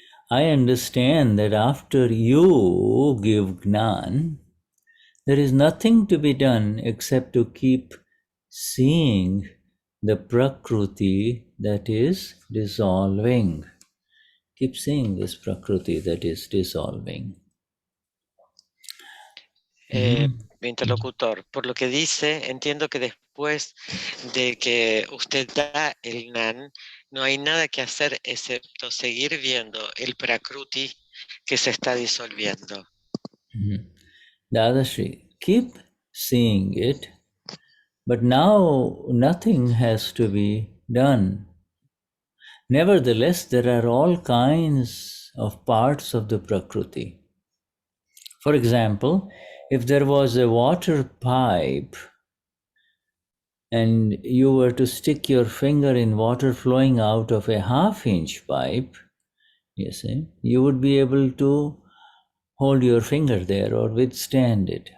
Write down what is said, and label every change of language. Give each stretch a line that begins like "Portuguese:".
English: I understand that after you give Gnan, there is nothing to be done except to keep seeing the Prakriti that is dissolving. Keep seeing this Prakriti that is dissolving.
Spanish: Mi interlocutor, por lo que dice, entiendo que después de que usted da el Gnan, no hay nada que hacer excepto seguir viendo el Prakruti que se está disolviendo.
English: Dadashri, keep seeing it, but now nothing has to be done. Nevertheless, there are all kinds of parts of the Prakriti. For example, if there was a water pipe and you were to stick your finger in water flowing out of a half-inch pipe, you see, you would be able to hold your finger there or withstand it.